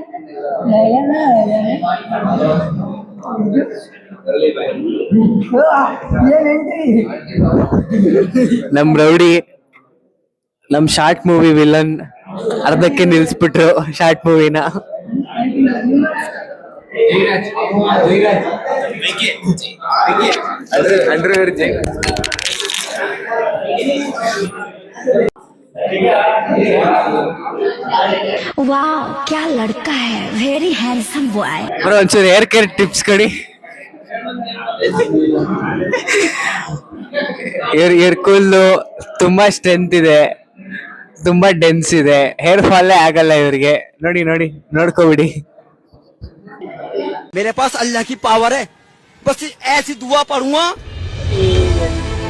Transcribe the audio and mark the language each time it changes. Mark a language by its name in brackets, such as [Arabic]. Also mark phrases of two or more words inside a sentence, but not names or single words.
[Kannada] ನಮ್ ರೌಡಿ, ನಮ್ [English] short movie [Kannada] ವಿಲನ್ ಅರ್ಧಕ್ಕೆ ನಿಲ್ಸ್ಬಿಟ್ರು ಶಾರ್ಟ್ ಮೂವಿನ. [Hindi] अंडरवेयर वाह क्या लड़का है [English] very handsome boy [Kannada] ಬ್ರೋ ಒಂಚೂರು [English] hair care tips [Kannada] ಕೊಡಿ. ಹೇರ್ ಕೂಲು ತುಂಬಾ ಸ್ಟ್ರೆಂತ್ ಇದೆ, ತುಂಬಾ ಡೆನ್ಸ್ ಇದೆ, ಹೇರ್ ಫಾಲೇ ಆಗಲ್ಲ ಇವ್ರಿಗೆ. ನೋಡಿ ನೋಡಿ ನೋಡ್ಕೋಬಿಡಿ. [Hindi] मेरे पास अल्लाह की पावर है, बस ऐसी दुआ पढ़ूंगा